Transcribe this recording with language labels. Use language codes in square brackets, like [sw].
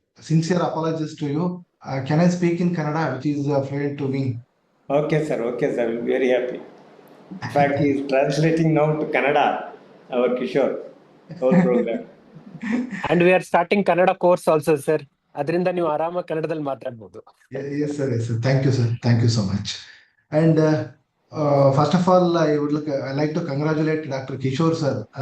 [en] Sincere apologies to you. Can I speak in Kannada, which is fluent to me? Okay, sir. Okay, sir. We'll be very happy. In fact, he is translating now to Kannada, our Kishore, whole program. And we are starting Kannada course also, sir. [kn] ಅದರಿಂದ ನೀವು ಆರಾಮಾಗಿ ಕನ್ನಡದಲ್ಲಿ ಮಾತಾಡಬಹುದು. [en] Yes, sir. Yes, sir. Thank you, sir. Thank you so much. And first of all, I like to congratulate Dr. Kishore, sir,